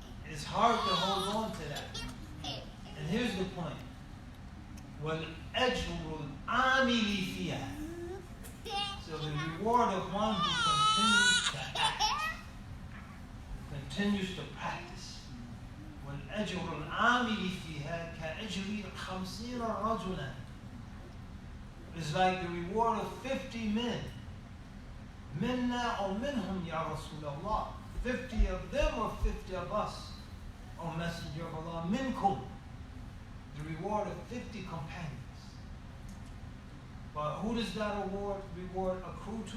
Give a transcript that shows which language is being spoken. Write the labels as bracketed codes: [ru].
[en] It's hard to hold on to that. And here's the point. [ar] وَالْأَجْرُ الْعَامِلِ فِيهَا. [en] So the reward of one who continues to act, who continues to practice. وَالْأَجْرُ [ar] أجر العامل فيها كأجر 50 رجلا. [en] It's like the reward of 50 men. [ar] منا أو منهم يا رسول الله. [en] 50 of them or 50 of us, O Messenger of Allah. [ar] منكم. [en] The reward of 50 companions. But who does that reward accrue to?